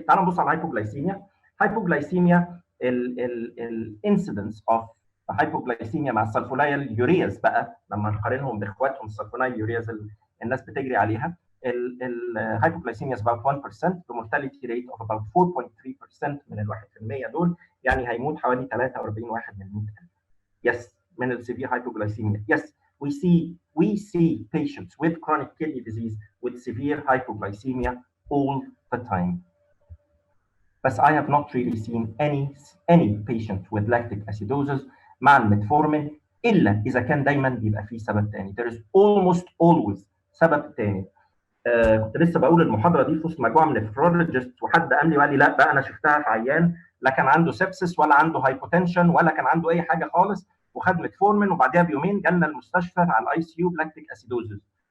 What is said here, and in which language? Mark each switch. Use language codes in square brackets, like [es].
[ar] تعالوا نبص على الهايبوجلايسيميا. هايبوجلايسيميا الانسيدنس اوف هايبوجلايسيميا مع السلفونايل يورياز بقى لما نقارنهم باخواتهم السلفونايل يورياز الناس بتجري عليها، الهايبوجلايسيميا [en] is about 1%، the mortality rate of about 4.3% [ar] من ال 1% دول، يعني هيموت حوالي 43 واحد من 100,000. [en] Yes, [ar] من السيفير [en] hypoglycemia. Yes, we see patients with chronic kidney disease with severe hypoglycemia all the time. But I have not really seen any patient with lactic acidosis [ar] مع الميتفورمين الا اذا كان دايما بيبقى فيه سبب ثاني. [en] There is almost always [ar] سبب ثاني. كنت لسه بقول المحاضره دي في وسط مجموعه من النفرولوجيست، وحد قال لي وقال لي لا بقى انا شفتها في عيان لا كان عنده سبسس ولا عنده هايبوتنشن ولا كان عنده اي حاجه خالص، وخد ميتفورمين وبعديها بيومين جالنا المستشفى على الاي سي يو بلاكتيك اسيدوزز.